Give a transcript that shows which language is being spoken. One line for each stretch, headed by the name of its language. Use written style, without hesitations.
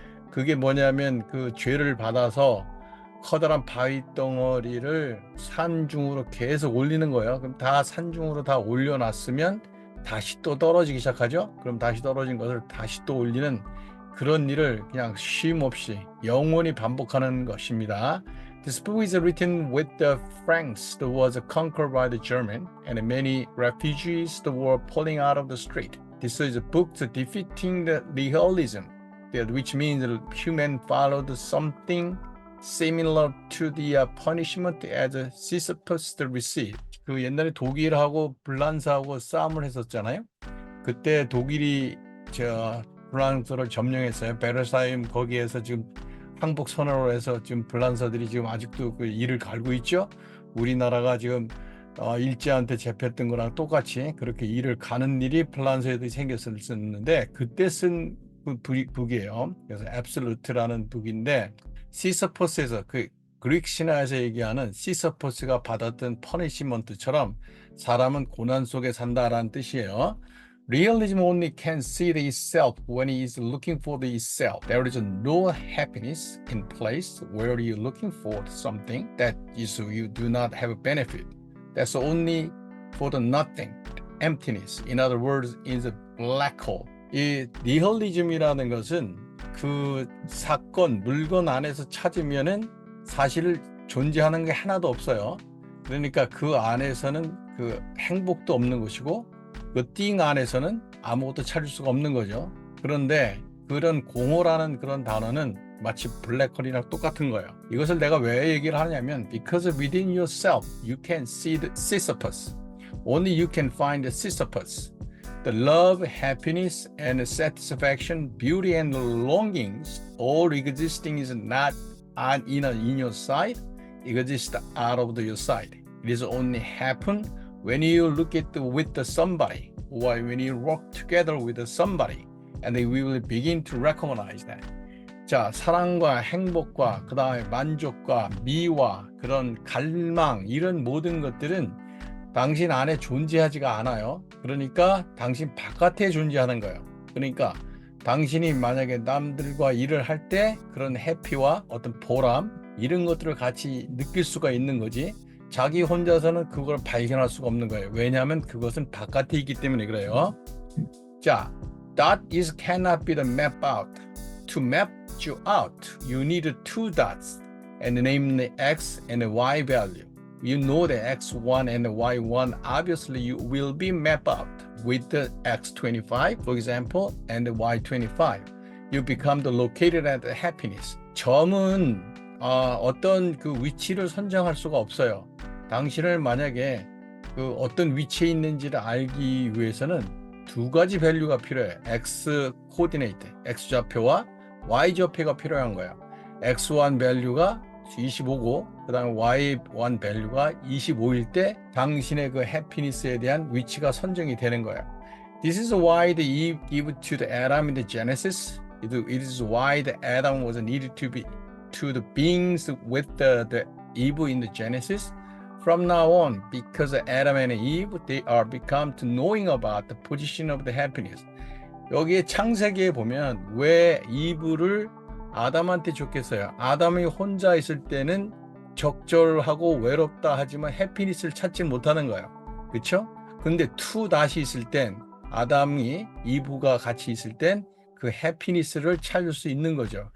Korean: 그게 뭐냐면 그 죄를 받아서 커다란 바위 덩어리를 산중으로 계속 올리는 거예요. 그럼 다 산중으로 다 올려놨으면 다시 또 떨어지기 시작하죠. 그럼 다시 떨어진 것을 다시 또 올리는 그런 일을 그냥 쉼 없이 영원히 반복하는 것입니다.
English: This book is written with the Franks that was conquered by the German and many refugees that were pulling out of the street. This is a book defeating the nihilism, which means human followed something similar to the punishment as Sisyphus received.
Korean: 그 옛날에 독일하고 불란서하고 싸움을 했었잖아요. 그때 독일이 불란서를 점령했어요. 베르사유 거기에서 지금 항복 선언을 해서 지금 불란서들이 지금 아직도 그 이를 갈고 있죠. 우리나라가 지금 일제한테 잡혔던 거랑 똑같이 그렇게 이를 가는 일이 불란서에도 생겼었는데 그때 쓴 북이에요. 그래서 absolute라는 북인데 시서퍼스에서 그 그리스 신화에서 얘기하는 시서퍼스가 받았던 퍼니시먼트처럼 사람은 고난 속에 산다라는 뜻이에요.
English: Realism only can see the itself when he is looking for the itself. There is no happiness in place where you're looking for something that is you do not have a benefit. That's only for the nothing, emptiness. In other words, is a black hole.
Korean: 이 니힐리즘이라는 것은 그 사건, 물건 안에서 찾으면은 사실 존재하는 게 하나도 없어요. 그러니까 그 안에서는 그 행복도 없는 것이고 그 띵 안에서는 아무것도 찾을 수가 없는 거죠. 그런데 그런 공허라는 그런 단어는 마치 블랙홀이랑 똑같은 거예요. 이것을 내가 왜 얘기를 하냐면
English: because within yourself you can see the Sisyphus. Only you can find the Sisyphus. The love, happiness, and satisfaction, beauty, and longings, all existing is not in your side, it exists out of your side. It is only happen when you look at with somebody, or when you work together with somebody, and then we will begin to recognize that.
Korean: 자, 사랑과 행복과 그 다음에 만족과 미와 그런 갈망 이런 모든 것들은 당신 안에 존재하지가 않아요. 그러니까 당신 바깥에 존재하는 거예요. 그러니까 당신이 만약에 남들과 일을 할 때 그런 해피와 어떤 보람 이런 것들을 같이 느낄 수가 있는 거지 자기 혼자서는 그걸 발견할 수가 없는 거예요. 왜냐하면 그것은 바깥에 있기 때문에 그래요. 자,
English: dot is cannot be the map out. To map you out, you need two dots, and namely x and y value. You know the x1 and y1, obviously you will be mapped out with the x25, for example, and the y25. You become the located at the happiness.
Korean: 점은 어떤 그 위치를 선정할 수가 없어요. 당신을 만약에 그 어떤 위치에 있는지를 알기 위해서는 두 가지 밸류가 필요해. x 코디네이트, x 좌표와 y 좌표가 필요한 거야. x1 밸류가 25고 그 다음에 y1 밸류가 25일 때 당신의 그 해피니스에 대한 위치가 선정이 되는 거야.
English: This is why the Eve gave to the Adam in the Genesis. It is why the Adam was needed to be to the beings with the Eve in the Genesis. From now on, because Adam and Eve, they are become to knowing about the position of the happiness.
Korean: 여기에 창세기에 보면 왜 이브를 아담한테 줬겠어요. 아담이 혼자 있을 때는 적절하고 외롭다 하지만 해피니스를 찾지 못하는 거예요. 그렇죠? 근데 투 다시 있을 땐 아담이 이브가 같이 있을 땐 그 해피니스를 찾을 수 있는 거죠.